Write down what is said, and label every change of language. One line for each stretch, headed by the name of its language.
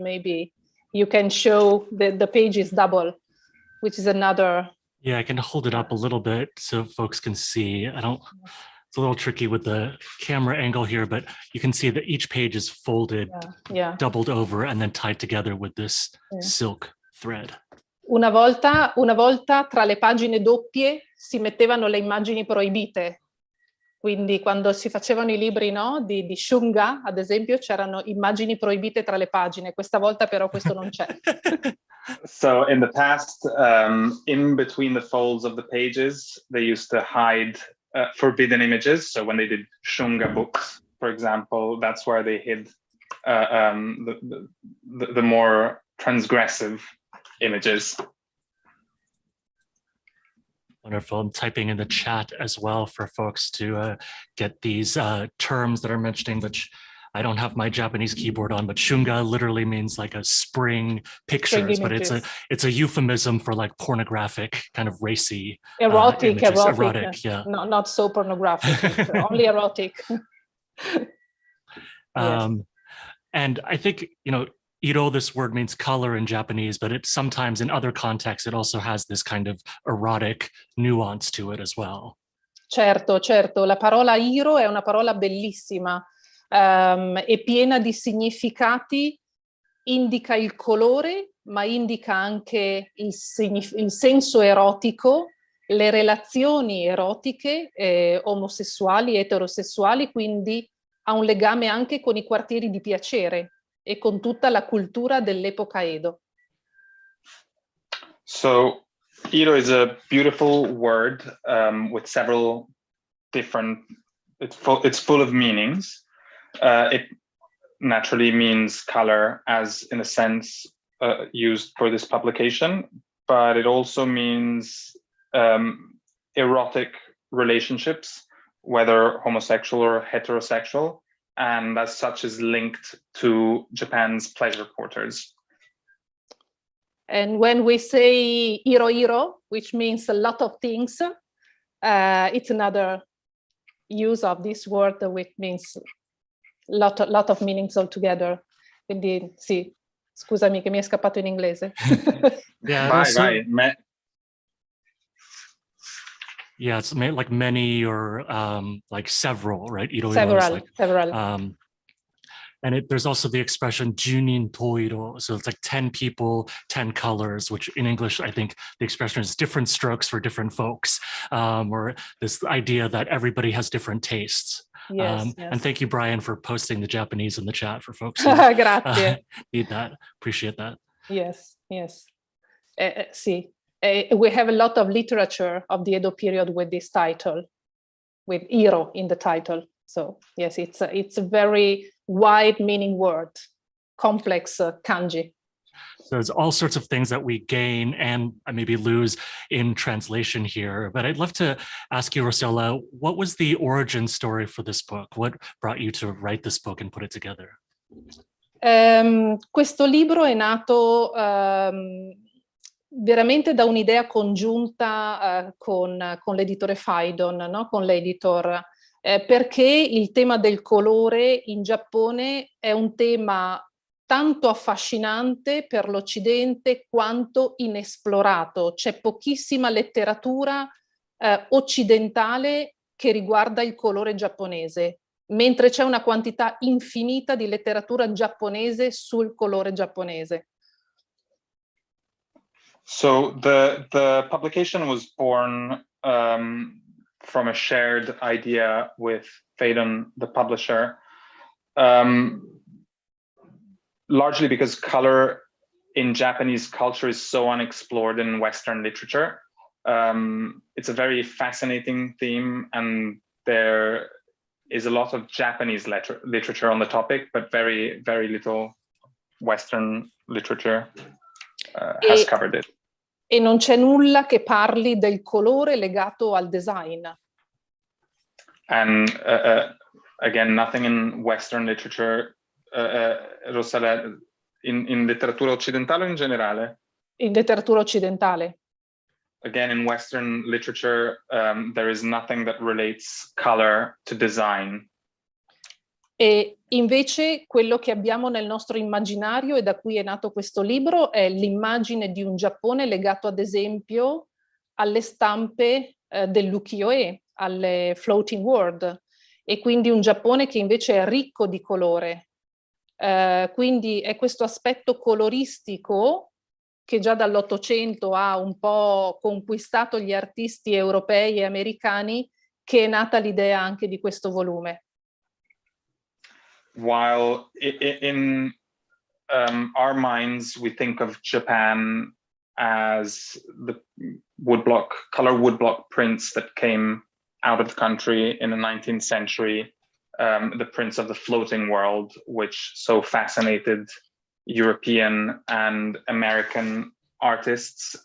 English: Maybe you can show the page is double, which is another. Yeah, I can hold it up a little bit so folks can see. It's a little tricky with the camera angle here, but you can see that each page is folded, doubled over, and then tied together with this silk thread.
Italian: Una volta tra le pagine doppie si mettevano le immagini proibite. Quindi quando si facevano i libri, no, di Shunga, ad esempio, c'erano immagini proibite tra le pagine. Questa volta però questo non c'è.
English: So in the past, in between the folds of the pages, they used to hide forbidden images. So when they did Shunga books, for example, that's where they hid the more transgressive images. Wonderful. I'm typing in the chat as well for folks to get these terms that are mentioning, which I don't have my Japanese keyboard on, but shunga literally means like a spring pictures, but it's a euphemism for like pornographic, kind of racy erotic, yeah. Not so pornographic, only erotic. Yes. And I think, you know, iro, this word means color in Japanese, but it sometimes in other contexts, it also has this kind of erotic nuance to it as well.
Italian: Certo, certo. La parola iro è una parola bellissima, è piena di significati, indica il colore, ma indica anche il senso erotico, le relazioni erotiche, omosessuali, eterosessuali, quindi ha un legame anche con i quartieri di piacere e con tutta la cultura dell'epoca Edo.
English: So, iro is a beautiful word with several different, it's full of meanings. It naturally means color as in a sense used for this publication, but it also means erotic relationships, whether homosexual or heterosexual, and as such is linked to Japan's pleasure quarters. And when we say iro, which means a lot of things, it's another use of this word which means lot of meanings altogether.
Italian: Quindi sì, scusami che mi è scappato in inglese.
English: Yeah,
Italian: vai.
English: Yeah, it's like many or like several, right? Several. And there's also the expression junin toiro. So it's like 10 people, 10 colors, which in English, I think the expression is different strokes for different folks, or this idea that everybody has different tastes. Yes. And thank you, Brian, for posting the Japanese in the chat for folks who need that. Appreciate that. Yes. Sì. We have a lot of literature of the Edo period with this title, with iro in the title. So yes, it's a very wide meaning word, complex kanji. So there's all sorts of things that we gain and maybe lose in translation here. But I'd love to ask you, Rossella, what was the origin story for this book? What brought you to write this book and put it together?
Italian: Questo libro è nato veramente da un'idea congiunta con l'editore Phaidon, no? Con l'editor, perché il tema del colore in Giappone è un tema tanto affascinante per l'Occidente quanto inesplorato. C'è pochissima letteratura occidentale che riguarda il colore giapponese, mentre c'è una quantità infinita di letteratura giapponese sul colore giapponese.
English: So the publication was born from a shared idea with Phaidon, the publisher, largely because color in Japanese culture is so unexplored in Western literature. It's a very fascinating theme, and there is a lot of Japanese literature on the topic, but very, very little Western literature has covered it.
Italian: E non c'è nulla che parli del colore legato al design.
English: And again, nothing in Western literature, Rossella,
Italian: in letteratura occidentale o in generale? In letteratura occidentale.
English: Again, in Western literature, there is nothing that relates color to design.
Italian: E invece quello che abbiamo nel nostro immaginario, e da cui è nato questo libro, è l'immagine di un Giappone legato ad esempio alle stampe dell'ukiyo-e, alle floating world, e quindi un Giappone che invece è ricco di colore. Quindi è questo aspetto coloristico che già dall'800 ha un po' conquistato gli artisti europei e americani, che è nata l'idea anche di questo volume.
English: While in our minds, we think of Japan as the color woodblock prints that came out of the country in the 19th century, the prints of the floating world, which so fascinated European and American artists.